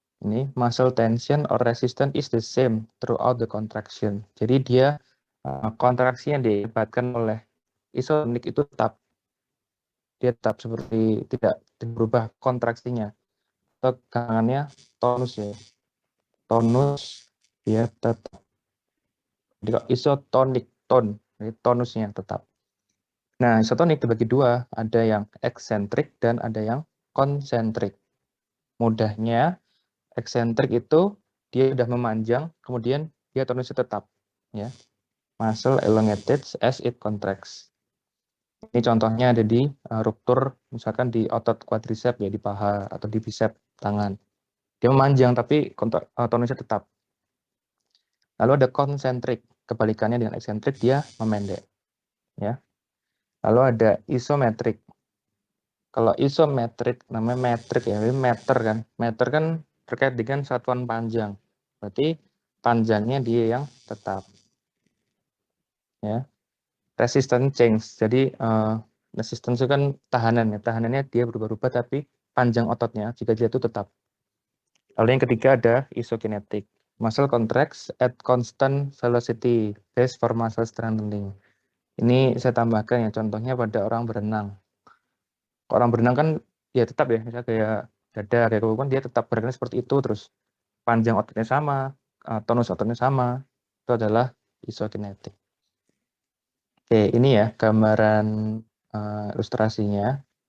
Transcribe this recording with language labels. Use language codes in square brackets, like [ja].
[id] Ini [en] muscle tension or resistance is the same throughout the contraction. [id] Jadi dia kontraksi yang dihebatkan oleh isotonik itu tetap. Dia tetap seperti tidak berubah kontraksinya. Tegangannya tonus ya. Tonus dia tetap. Jadi isotonik jadi tonusnya tetap. Nah, isotonik dibagi 2, ada yang eksentrik dan ada yang konsentrik. Mudahnya eksentrik itu dia sudah memanjang, kemudian dia tonusnya tetap, ya. [en] Muscle elongated as it contracts. [id] Ini contohnya ada di ruptur, misalkan di otot quadricep ya, di paha atau di bicep tangan. Dia memanjang tapi tonusnya tetap. Lalu ada konsentrik, kebalikannya dengan eksentrik dia memendek, ya. Lalu ada isometrik. Kalau isometrik namanya metrik ya, meter kan. Meter kan terkait dengan satuan panjang. Berarti panjangnya dia yang tetap. Ya. [en] Resistance change. [id] Jadi resistance itu kan tahanan ya. Tahanannya dia berubah-ubah tapi panjang ototnya jika dia itu tetap. Lalu yang ketiga ada isokinetik. [en] Muscle contracts at constant velocity based for muscle strengthening. [id] Ini saya tambahkan ya, contohnya pada orang berenang. Orang berenang kan ya tetap ya, misalnya kayak dada, kayak kuku kan dia tetap bergerak seperti itu, terus panjang ototnya sama, tonus ototnya sama, itu adalah isokinetik. Oke, ini ya gambaran ilustrasinya.